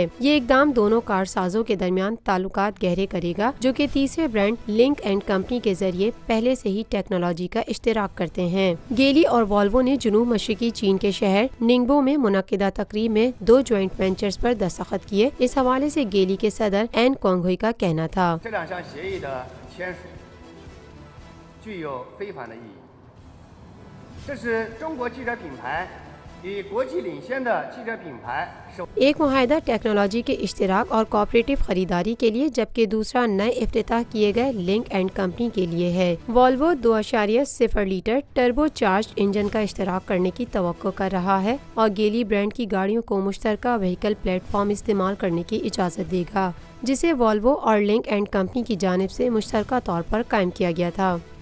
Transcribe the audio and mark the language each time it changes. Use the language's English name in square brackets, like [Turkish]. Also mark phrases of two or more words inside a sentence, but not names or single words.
[Urdu] یہ اقدام دونوں کار سازوں کے درمیان تعلقات گہرے کرے گا، جو کہ تیسرے برانڈ لنک اینڈ کمپنی کے ذریعے پہلے سے ہی ٹیکنالوجی کا اشتراک کرتے ہیں. گیلی اور وولوو نے جنوب مشرقی چین کے شہر ننگبو میں منعقدہ تقریب میں 2 [English] joint ventures [Urdu] پر دستخط کیے. اس حوالے سے گیلی کے صدر این کونگہوئی کا کہنا تھا, [Chinese] 具有非凡的意义。这是中国汽车品牌与国际领先的汽车品牌首 [Urdu] ایک معاہدہ ٹیکنالوجی کے اشتراک اور کوآپریٹو خریداری کے لیے، جبکہ دوسرا نئے افتتاح کیے گئے لنک اینڈ کمپنی کے لیے ہے. وولوو 2.0 [English] liter turbo charge engine [Urdu] کا اشتراک کرنے کی توقع کر رہا ہے اور گیلی برانڈ کی گاڑیوں کو مشترکہ [English] vehicle platform [Urdu] استعمال کرنے کی اجازت دے گا، جسے وولوو اور لنک اینڈ کمپنی کی جانب سے مشترکہ طور پر قائم کیا گیا تھا.